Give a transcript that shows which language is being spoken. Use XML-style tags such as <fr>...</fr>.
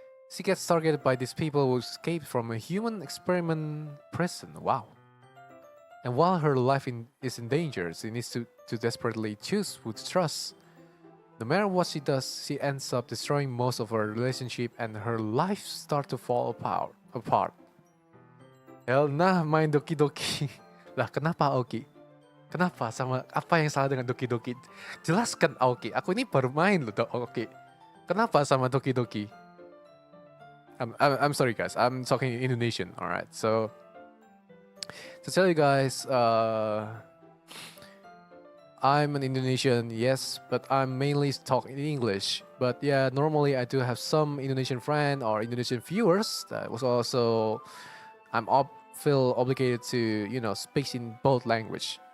<en>She gets targeted by these people who escaped from a human experiment prison. Wow. And while her life is in danger, she needs to desperately choose who to trust. No matter what she does, she ends up destroying most of her relationship and her life starts to fall apart. Hell nah,</en> <id>main Doki Doki. Lah kenapa Aoki? Kenapa sama apa yang salah dengan Doki Doki? Jelaskan Aoki, aku ini baru main loh Aoki. Kenapa sama Doki Doki?</id> <en>I'm sorry guys, I'm talking Indonesian, alright. So, to tell you guys, I'm an Indonesian, yes, but I'm mainly talking English. But yeah, normally I do have some Indonesian friend or Indonesian viewers that was also, feel obligated to, you know, speak in both language.</en>